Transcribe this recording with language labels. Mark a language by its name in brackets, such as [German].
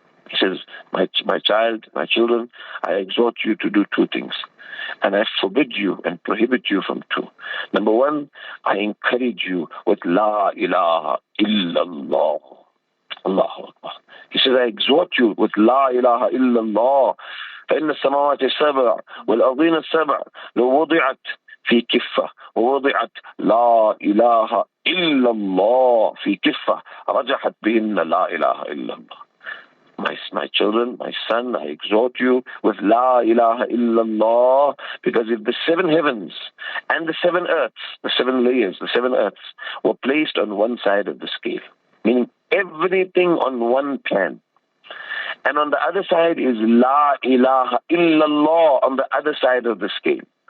[English] He says, my child, my children, I exhort you to do two things, and I forbid you and prohibit you from two. Number one, I encourage you with La ilaha illallah. Allahu Akbar. He says, I exhort you with La ilaha illallah. [Arabic] فإن السماوات السبع والأرضين السبع لو وضعت في كفة ووضعت لا إله إلا الله في كفة رجحت بهن لا إله إلا الله. [English] My children, my son, I exhort you with La ilaha illallah, because if the seven heavens and the seven earths, the seven layers, the seven earths, were placed on one side of the scale, meaning everything on one plan, and on the other side is La ilaha illallah on the other side of the scale.